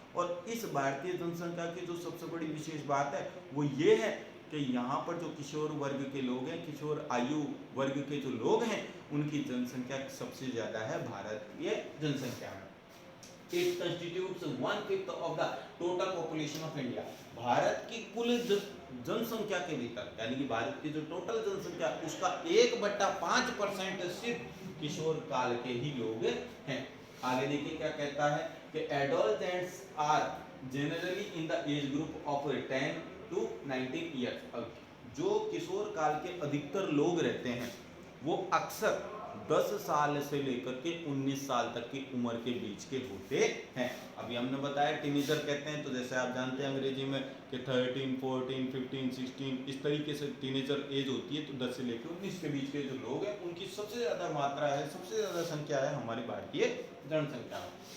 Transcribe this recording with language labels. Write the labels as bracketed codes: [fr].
[hi] और इस भारतीय जनसंख्या की जो सबसे बड़ी विशेष बात है वो ये है कि यहाँ पर जो किशोर वर्ग के लोग हैं, किशोर आयु वर्ग के जो लोग हैं, उनकी जनसंख्या सबसे ज्यादा है भारतीय जनसंख्या में। [en] It constitutes 1/5 of the total population of India। [hi] Bharat की कुल जनसंख्या के भीतर, यानी कि भारत की जो टोटल जनसंख्या उसका 1/5% सिर्फ किशोर काल के ही लोग हैं। आगे देखिए क्या कहता है कि [en] adolescents are generally in the age group of 10 to 19 years। [hi] अब जो किशोर काल के अधिकतर लोग रहते हैं वो अक्सर 10 साल से लेकर के 19 साल तक की उम्र के बीच के होते हैं। अभी हमने बताया टीनेजर कहते हैं, तो जैसे आप जानते हैं अंग्रेजी में कि 13, 14, 15, 16 इस तरीके से टीनेजर एज होती है। तो 10 से लेकर 19 के बीच के जो लोग हैं उनकी सबसे ज़्यादा मात्रा है, सबसे ज़्यादा संख्या है हमारी भारतीय जनसंख्या में।